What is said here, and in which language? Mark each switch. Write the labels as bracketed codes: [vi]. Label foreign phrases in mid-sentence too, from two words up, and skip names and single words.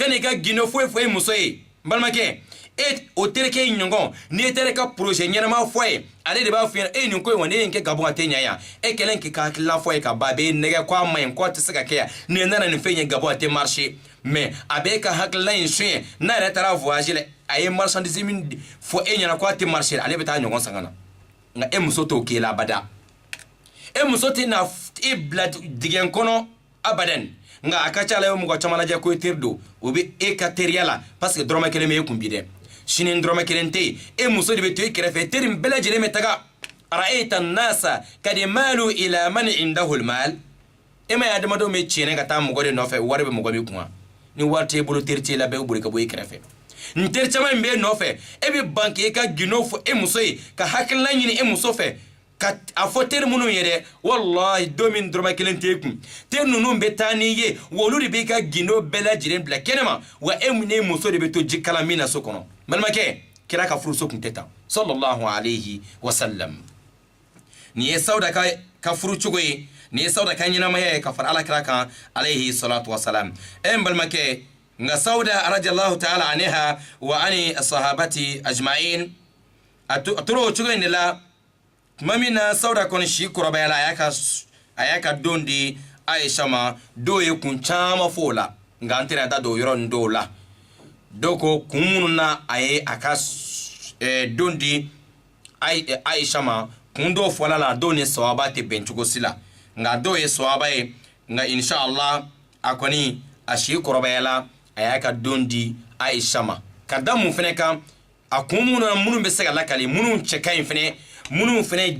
[bm] n'i ka gindo foyi e muso ye n balimakɛ o terikɛ in ɲɔgɔn n'i ye terikɛ ka projet ɲɛnama fɔ ye ale de b'a f'i ɲɛna nin ko in wa ne ye nin kɛ gabon a tɛ ɲɛ yan e kɛlen k'i ka hakilina fɔ ye ka ban a b'e nɛgɛ ko a ma ɲi ko a tɛ se ka kɛ yan nin nana nin fɛn ye gabon a tɛ marché mais a b'e ka hakilina in suɲɛ n'a yɛrɛ taara voyage la a ye marchandise min fɔ e ɲɛna ko a tɛ marché ale bɛ taa ɲɔgɔn san ka na nka e muso t'o k'e la abada e muso tɛ na e bila digɛn kɔnɔ abadan nka a ka ca la ye mɔgɔ caman lajɛ ko e teri don o bɛ e ka teriya la parce que dɔrɔmɛ kelen bɛ e kun bi dɛ sini dɔrɔmɛ kelen tɛ yen e muso de bɛ to e kɛrɛfɛ teri bɛɛ lajɛlen bɛ taga [ar] أرأيت الناس قد مالوا إلى من عنده المال [bm] e ma ye adamadenw bɛ tiɲɛ ka taa mɔgɔ de nɔfɛ wari bɛ mɔgɔ min kun ni wari t'e bolo teri t'e la bɛɛ bɛ boli ka bɔ e kɛrɛfɛ n teri caman min bɛ e nɔfɛ e bɛ ban k'e ka gindo fɔ e muso ye ka hakilina ɲini e muso fɛ ka a fɔ teri minnu ye dɛ wallahi don min dɔrɔmɛ kelen t'e kun teri ninnu bɛ taa n'i ye w'olu de b'i ka gindo bɛɛ lajɛlen bila kɛnɛma wa e ni muso de bɛ to ji kalan min na so kɔnɔ balimakɛ kira ka furuso kun tɛ tan [ar] صلى الله عليه وسلم [bm] nin ye Sauda ka furu cogo ye ni sauda kan ɲinama ye ka fara alakira kan [ar] عليه الصلاة والسلام [bm] en balmakɛ nga sauda [ar] رضي الله تعالى عنها وعن الصحابة أجمعين [bm] atoro cogo in de la tuma min na sauda kɔni si kɔrɔbayala a y'a ka don di Aisha ma do ye kun caman fɔ o la nga an tɛna da don yɔrɔ nin dɔw la dɔw ko kun minnu na a ye a ka don di Aisha ma kun dɔw fɔla la dɔw ni sawaba tɛ bɛn cogo si la nga dɔw ye sawaba ye nga inshallah a kɔni a si kɔrɔbayala a y'a ka don di Aisha ma ka da mun fɛnɛ kan a kun minnu bɛ se ka lakali minnu cɛ ka ɲi fɛnɛ minnu fɛnɛ